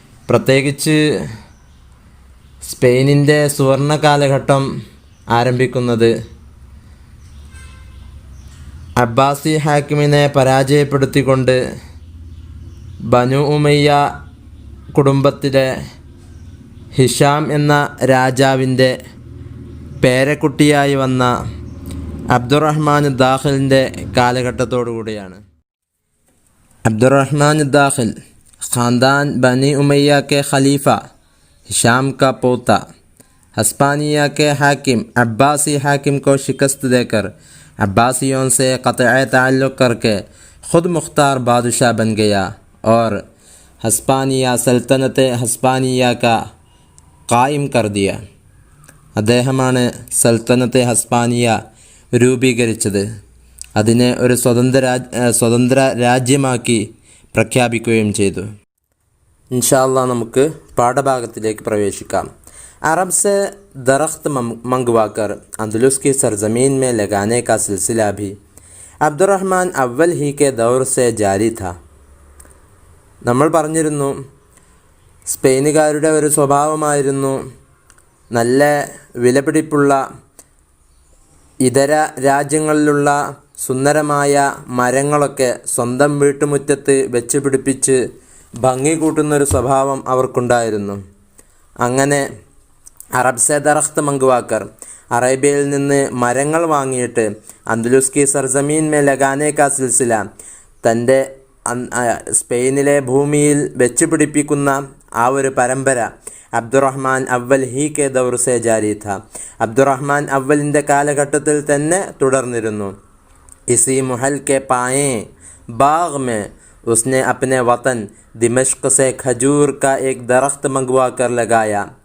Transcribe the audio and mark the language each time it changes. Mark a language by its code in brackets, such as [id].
[ml] പ്രത്യേകിച്ച് സ്പെയിനിൻ്റെ സുവർണ കാലഘട്ടം ആരംഭിക്കുന്നത് അബ്ബാസി ഹാക്കിമിനെ പരാജയപ്പെടുത്തിക്കൊണ്ട് ബനു ഉമയ്യ കുടുംബത്തിലെ ഹിഷാം എന്ന രാജാവിൻ്റെ പേരക്കുട്ടിയായി വന്ന അബ്ദുറഹ്മാൻ ദാഖിലിൻ്റെ കാലഘട്ടത്തോടു കൂടിയാണ്. [hi] അബ്ദുറഹ്മാൻ ദാഖിൽ ख़ानदान बनी उमैया के खलीफा हिशाम का पोता हस्पानिया के हाकिम अब्बासी हाकिम को शिकस्त देकर अब्बासियों से क़त्अ ताल्लुक़ करके ख़ुद मुख्तार बादशाह बन गया और हस्पानिया सल्तनत हस्पानिया का कायम कर दिया. [ml] അദ്ദേഹമാണ് സൽത്തനത്തെ ഹസ്പാനിയ രൂപീകരിച്ചത്. അതിനെ ഒരു സ്വതന്ത്ര രാജ്യമാക്കി പ്രഖ്യാപിക്കുകയും ചെയ്തു. ഇൻഷാ അല്ലാഹ് നമുക്ക് പാഠഭാഗത്തിലേക്ക് പ്രവേശിക്കാം. [hi] अरब से दरख्त मंगवाकर अंदलुस की सरजमीन में लगाने का सिलसिला भी അബ്ദുറഹ്മാൻ അവൽ ഹി കെ ദൗർ സെ ജാരി था. [ml] നമ്മൾ പറഞ്ഞിരുന്നു, സ്പെയിനുകാരുടെ ഒരു സ്വഭാവമായിരുന്നു നല്ല വിലപിടിപ്പുള്ള ഇതര രാജ്യങ്ങളിലുള്ള സുന്ദരമായ മരങ്ങളൊക്കെ സ്വന്തം വീട്ടുമുറ്റത്ത് വെച്ച് പിടിപ്പിച്ച് ഭംഗി കൂട്ടുന്നൊരു സ്വഭാവം അവർക്കുണ്ടായിരുന്നു. [hi] അങ്ങനെ അറബ് സെ ദറഖ്ത് മംഗവാക്കർ, [ml] അറേബ്യയിൽ നിന്ന് മരങ്ങൾ വാങ്ങിയിട്ട് [hi] അന്ദലുസ് കി സർസമീൻ മേ ലഗാനെ കാ സിൽസില, [ml] തൻ്റെ സ്പെയിനിലെ ഭൂമിയിൽ വെച്ച് പിടിപ്പിക്കുന്ന ആ ഒരു പരമ്പര [hi] അബ്ദുറഹ്മാൻ അവൽ ഹി കെ ദൗർ സെ ജാരി था. [ml] അബ്ദുറഹ്മാൻ അവലിൻ്റെ കാലഘട്ടത്തിൽ തന്നെ തുടർന്നിരുന്നു. [hi] इसी महल के पाएँ बाग में उसने अपने वतन दिमश्क से खजूर का एक दरख्त मंगवा कर लगाया.